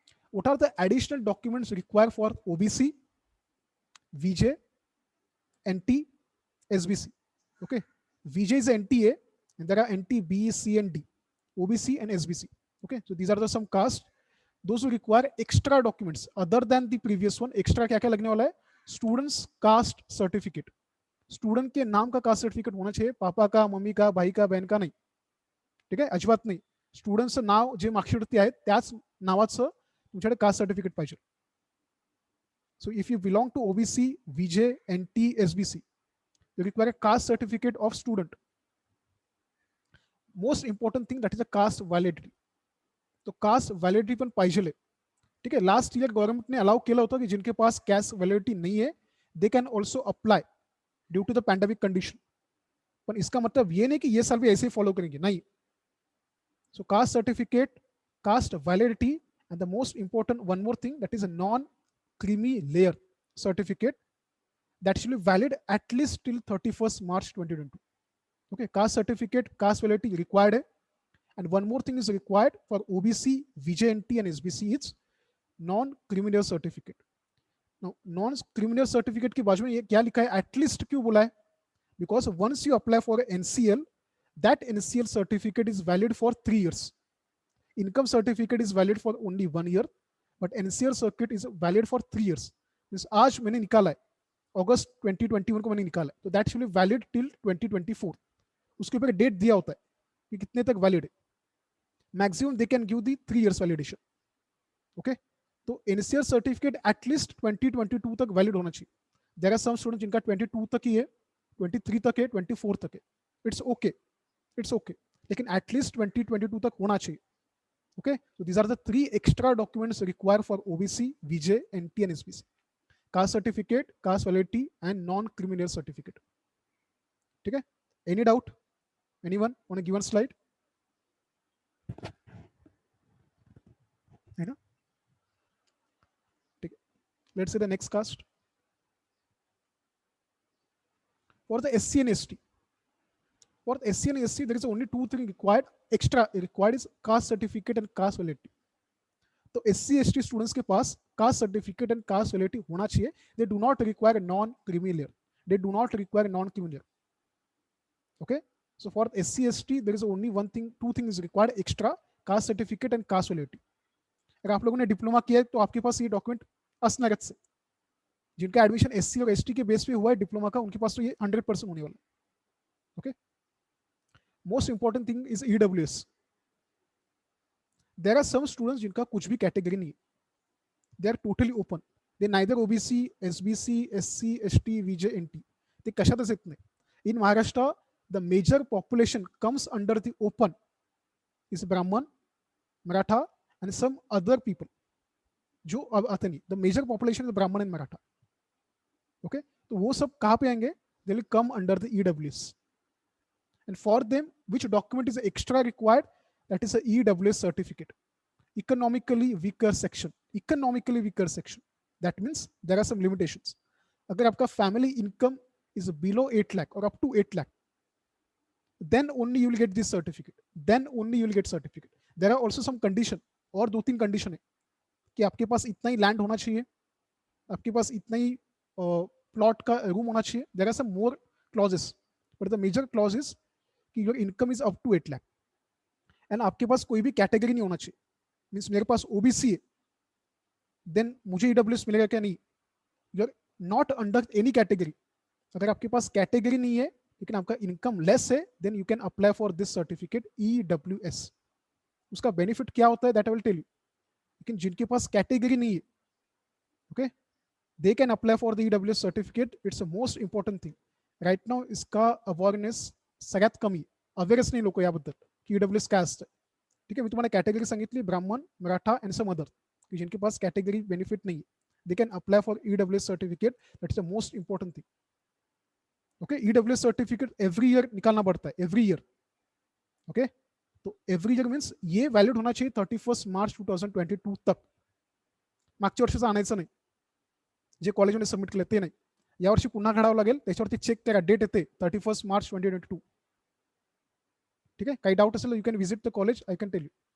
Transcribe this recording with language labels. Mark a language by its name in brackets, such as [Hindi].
[English] What are the additional documents required for OBC, VJ, NT, SBC? Okay, VJ is NTA, and there are NT, B, C, and D, OBC, and SBC. Okay, so these are the some caste. Those who require extra documents other than the previous one. [Hindi] Extra क्या क्या लगने वाला है? [English] Students caste certificate. [Hindi] Student के नाम का caste certificate होना चाहिए, पापा का, मम्मी का, भाई का, बहन का नाही. [Marathi] ठीक आहे, अजिबात नाही. स्टुडंटचं नाव जे मार्कशीटवरती आहे त्याच नावाचं तुमच्याकडे कास्ट सर्टिफिकेट पाहिजे. [English] So if you belong to OBC, VJ, NT, SBC, you require a caste certificate of student. Most important thing that is a caste validity. [Marathi] तो कास्ट वैलिडिटी पण पाहिजे. ठीक आहे, लास्ट ईयर गव्हर्नमेंटने अलाउ केलं होतं की [Hindi] जिनके पास कास्ट वैलिडिटी नहीं है [English] They can also apply due to the pandemic condition. [Hindi] पण इसका मतलब ये नहीं कि ये साल भी ऐसे ही फॉलो करेंगे, नहीं. [English] So caste certificate, caste validity, and the most important one more thing, that is a non-creamy layer certificate that should be valid at least till 31st March 2022. Okay, caste certificate, caste validity required. And one more thing is required for OBC, VJNT, and SBC is non criminal certificate. [Hindi] Non criminal certificate के बाजू में ये क्या लिखा है, at least क्यों बोला है? [English] Because once you apply for NCL, that NCL certificate is valid for 3 years. Income certificate is valid for only 1 year, but NCL circuit is valid for 3 years. [Hindi] Means आज मैंने निकाला है, अगस्त 2021 को मैंने निकाला है, तो [English] That will be valid till 2024। [Hindi] उसके ऊपर डेट दिया होता है कि कितने तक वैलिड है। [English] Maximum they can give the 3 years validation. [Hindi] Okay, तो एनसीएल सर्टिफिकेट एटलीस्ट 2022 तक वैलिड होना चाहिए। [English] there are some student [Hindi] जिनका 22 तक ही है, 23 तक है, 24 तक है, [English] it's okay, it's okay, [Hindi] लेकिन एटलीस्ट 2022 तक होना चाहिए। [English] Okay, so these are the 3 extra documents required for OBC, VJ, NT and SBC: caste certificate, caste validity and non-criminal certificate. [Hindi] ठीक है, [English] any doubt, anyone on a given slide? [Hindi] है ना, ठीक है, [English] let's see the next caste. For the SC and ST, for the SC and ST there is only 2 things required, extra required is caste certificate and caste validity. [Hindi] तो SC ST students के पास caste certificate and cast validity होना चाहिए। [English] They do not require non criminal, they do not require non criminal. Okay, so for SC ST there is only one thing, two things is required extra: caste certificate and caste validity. [Hindi] अगर आप लोगों ने diploma किया है तो आपके पास ये document असनगत से, जिनका एडमिशन SC और ST के बेस पे हुआ है डिप्लोमा का, उनके पास तो ये 100% होने वाला। [English] Okay, most important thing is EWS। There are some students [Hindi] जिनका कुछ भी कैटेगरी नहीं है, [English] they are totally open, they neither OBC, SBC, SC, ST, VJ, NT, [Marathi] ते कशातच येत नाही। [English] in Maharashtra the major population comes under the open is Brahman, Maratha and some other people [Hindi] जो अब आते नहीं। [English] the major population is Brahman and Maratha. [Hindi] okay, तो वो सब कहाँ पे आएंगे? [English] they will come under the EWS, and for them which document is extra required? that is a EWS certificate, economically weaker section, economically weaker section. that means there are some limitations. [Hindi] अगर आपका [English] family income is below 8 lakh or up to 8 lakh, then only you will get this certificate, then only you will get certificate. There are also some condition, [Hindi] और 2-3 condition है कि आपके पास इतना ही land होना चाहिए, आपके पास इतना ही प्लॉट का रूम होना चाहिए। [English] there are some more clauses, but the major clause is कि your income is up to 8 lakh and [Hindi] आपके पास कोई भी कैटेगरी नहीं होना चाहिए। मीन्स मेरे पास OBC है, देन मुझे EWS मिलेगा क्या? [English] नहीं, you are not under any category. [Hindi] अगर आपके पास कैटेगरी नहीं है लेकिन आपका इनकम लेस है, [English] Then you can apply for this certificate EWS। [Hindi] उसका बेनिफिट क्या होता है [English] that I will tell you, [Hindi] लेकिन जिनके पास कैटेगरी नहीं है, [English] Okay, they can apply for the EWS certificate. It's a most important thing right now. [Marathi] इसका awareness सगळ्यात कमी, अवेअरच नाही लोक याबद्दल की EWS काय असतं। ठीक आहे, मी तुम्हाला कॅटेगरी सांगितली, ब्राह्मण, मराठा अँड सम अदर, [Hindi] की जिनके पास कैटेगरी बेनिफिट नहीं है, [English] They can apply for EWS certificate. That is the most important thing. Okay, EWS certificate every year [Hindi] निकालना पड़ता है, [English] Every year. [Hindi] ओके, तो एवरी ईयर मीन्स ये वैलिड होना चाहिए 31 मार्च 2022 तक। [Marathi] मागच्या वर्षीचं आणायचं नाही, जे कॉलेजमध्ये सबमिट केलं ते नाही, यावर्षी पुन्हा काढावं लागेल, त्याच्यावरती चेक करा, डेट येते 31 मार्च 2022। ठीक आहे, काही डाऊट असेल [English] You can visit the college, I can tell you.